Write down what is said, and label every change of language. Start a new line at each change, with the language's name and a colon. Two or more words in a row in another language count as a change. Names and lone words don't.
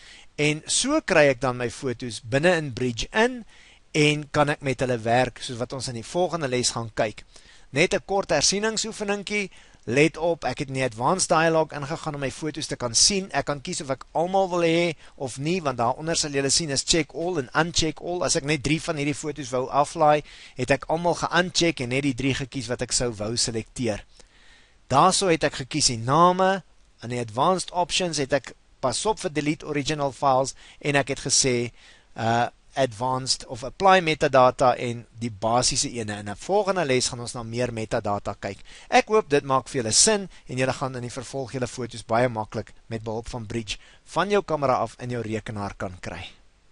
Afrikaans: En so kry ek dan my foto's binne in Bridge in, en kan ek met hulle werk, soos wat ons in die volgende les gaan kyk. Net 'n kort hersieningsoefeningkie, let op, ek het in die
English: advanced dialogue
Afrikaans: ingegaan om my foto's te kan sien, ek kan kies of ek almal wil hê of nie, want daaronder sal julle sien is
English: check all
Afrikaans: en
English: uncheck all,
Afrikaans: as ek net 3 van hierdie foto's wou aflaai, het ek almal ge-uncheck en net die 3 gekies wat ek sou wou selekteer. Daarso het ek gekies die name, in die
English: advanced options
Afrikaans: het ek pas op vir
English: delete original files,
Afrikaans: en ek het gesê, advanced of
English: apply metadata
Afrikaans: en die basiese ene. In 'n volgende les gaan ons na meer metadata kyk. Ek hoop dit maak vir julle sin en julle gaan in die vervolg julle foto's baie maklik met behulp van Bridge van jou kamera af in jou rekenaar kan kry.